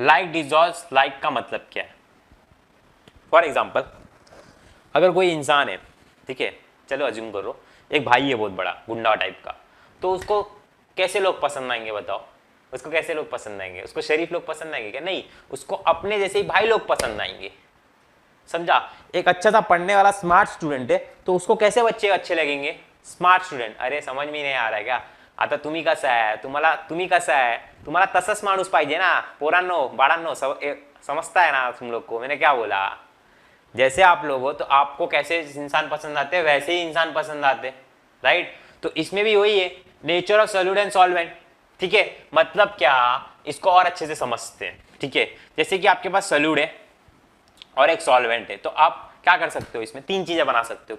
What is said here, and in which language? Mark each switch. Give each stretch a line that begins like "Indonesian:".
Hindi: Like dissolves like का मतलब क्या है। फॉर एग्जाम्पल, अगर कोई इंसान है, ठीक है, चलो अज्यूम करो एक भाई है बहुत बड़ा गुंडा टाइप का, तो उसको कैसे लोग पसंद आएंगे बताओ, उसको कैसे लोग पसंद आएंगे, उसको शरीफ लोग पसंद आएंगे क्या, नहीं, उसको अपने जैसे ही भाई लोग पसंद आएंगे, समझा। एक अच्छा सा पढ़ने वाला स्मार्ट स्टूडेंट है तो उसको कैसे बच्चे अच्छे लगेंगे, स्मार्ट स्टूडेंट। अरे समझ में नहीं आ रहा है क्या,
Marathi: आता तुम्ही कसा आहे, तुम्ही कसा आहे, तुम्हाला तसंच माणूस पाहिजे ना, पोरांनो बाळांनो,
Hindi: समझता है ना तुम लोग को, मैंने क्या बोला। जैसे आप लोग हो तो आपको कैसे इंसान पसंद आते हैं, वैसे ही इंसान पसंद आते, राइट। तो इसमें भी वही है, nature of solute and solvent, ठीक है। मतलब क्या, इसको और अच्छे से समझते हैं, ठीक है। जैसे कि आपके पास सॉल्यूट है और एक सॉल्वेंट है, तो आप क्या कर सकते हो, इसमें 3 चीजें बना सकते हो।